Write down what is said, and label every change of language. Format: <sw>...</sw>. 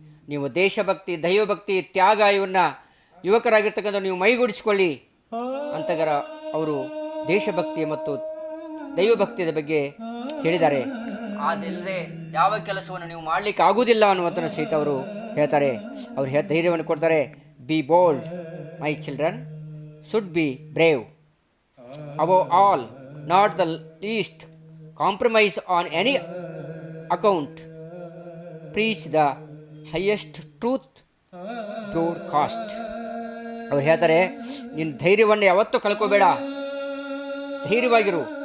<kn>ನೀವು ದೇಶಭಕ್ತಿ, ದೈವಭಕ್ತಿ, ತ್ಯಾಗ ಇವನ್ನು ಯುವಕರಾಗಿರ್ತಕ್ಕಂಥ ನೀವು ಮೈಗೂಡಿಸಿಕೊಳ್ಳಿ ಅಂತಗರ ಅವರು ದೇಶಭಕ್ತಿ ಮತ್ತು ದೈವಭಕ್ತಿಯ ಬಗ್ಗೆ ಹೇಳಿದ್ದಾರೆ. ಅದಲ್ಲದೆ ಯಾವ ಕೆಲಸವನ್ನು ನೀವು ಮಾಡಲಿಕ್ಕೆ ಆಗುವುದಿಲ್ಲ ಅನ್ನುವಂಥ ಸಹಿತ ಅವರು ಹೇಳ್ತಾರೆ. ಅವರು ಧೈರ್ಯವನ್ನು ಕೊಡ್ತಾರೆ.</kn> <en>Be bold my children, should be brave, above all, not the least, compromise on any account, preach the highest truth broadcast.</en> <kn>ಅವ್ರು ಹೇಳ್ತಾರೆ, ನಿನ್ನ ಧೈರ್ಯವನ್ನು ಯಾವತ್ತೂ ಕಳ್ಕೋಬೇಡ, ಧೈರ್ಯವಾಗಿರು,</kn>